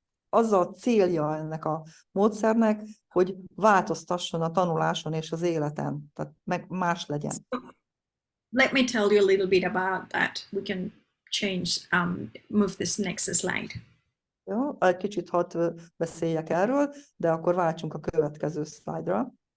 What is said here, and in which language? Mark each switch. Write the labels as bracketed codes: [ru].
[hu] Az a célja ennek a módszernek, hogy változtasson a tanuláson és az életen, tehát meg más legyen. [en] Let me tell you a little bit about that. We can change, move this next slide. [hu] Jó, egy kicsit hadd beszéljek erről, de akkor váltsunk a következő szlájdra.